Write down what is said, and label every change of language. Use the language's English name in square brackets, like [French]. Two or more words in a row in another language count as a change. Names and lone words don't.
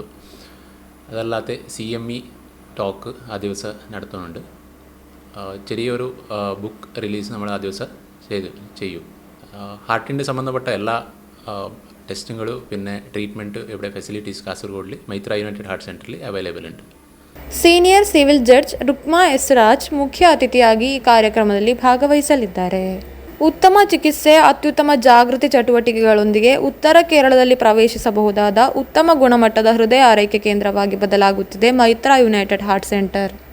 [Malayalam] അതല്ലാതെ CME ടോക്ക് ആ ദിവസം നടത്തുന്നുണ്ട്. ചെറിയൊരു [English] book release [Malayalam] നമ്മൾ ആ ദിവസം ചെയ്യും. ഹാർട്ടിൻ്റെ സംബന്ധപ്പെട്ട എല്ലാ ടെസ്റ്റുകളും പിന്നെ ട്രീറ്റ്മെൻറ്റ് ഇവിടെ ഫെസിലിറ്റീസ് കാസർഗോഡിൽ മൈത്ര യുണൈറ്റഡ് ഹാർട്ട് സെൻറ്ററിൽ ಅವೈಲೇಬಲ್ ഉണ്ട്. [English] senior civil judge [Kannada] ರುಕ್ಮಾ ಎಸ್ ರಾಜ್ ಮುಖ್ಯ ಅತಿಥಿಯಾಗಿ ಈ ಕಾರ್ಯಕ್ರಮದಲ್ಲಿ ಭಾಗವಹಿಸಲಿದ್ದಾರೆ. ಉತ್ತಮ ಚಿಕಿತ್ಸೆ, ಅತ್ಯುತ್ತಮ ಜಾಗೃತಿ ಚಟುವಟಿಕೆಗಳೊಂದಿಗೆ ಉತ್ತರ ಕೇರಳದಲ್ಲಿ ಪ್ರವೇಶಿಸಬಹುದಾದ ಉತ್ತಮ ಗುಣಮಟ್ಟದ ಹೃದಯ ಆರೈಕೆ ಕೇಂದ್ರವಾಗಿ ಬದಲಾಗುತ್ತಿದೆ ಮೈತ್ರಾ ಯುನೈಟೆಡ್ ಹಾರ್ಟ್ ಸೆಂಟರ್.